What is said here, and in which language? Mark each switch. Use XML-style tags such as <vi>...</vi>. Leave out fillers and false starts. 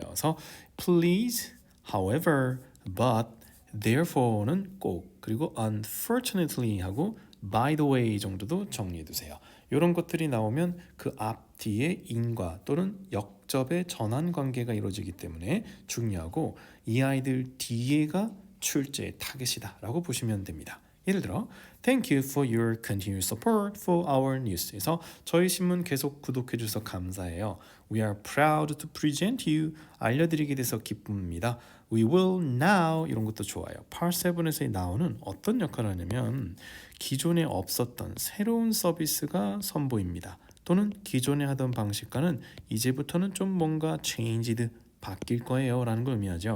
<ko>그래서 please, however, but, therefore는 꼭 그리고 unfortunately 하고</ko> <en>by the way</en> <ko>정도도 정리해 두세요. 이런 것들이 나오면 그 앞 뒤에 인과 또는 역접의 전환 관계가 이루어지기 때문에 중요하고 이 아이들 뒤에가 출제의 타겟이다라고 보시면 됩니다.</ko> <en>예를 들어 Thank you for your continued support for our news.</en> <ko>그래서 저희 신문 계속 구독해 주셔서 감사해요.</ko> <en>We are proud to present you.</en> <ko>알려드리게 돼서 기쁩니다.</ko> <en>We will now</en> <ko>이런 것도 좋아요. Part 7에서 나오는 어떤 역할을 하냐면 기존에 없었던 새로운 서비스가 선보입니다. 또는 기존에 하던 방식과는 이제부터는 좀 뭔가 changed 바뀔 거예요 라는 걸 의미하죠.</ko>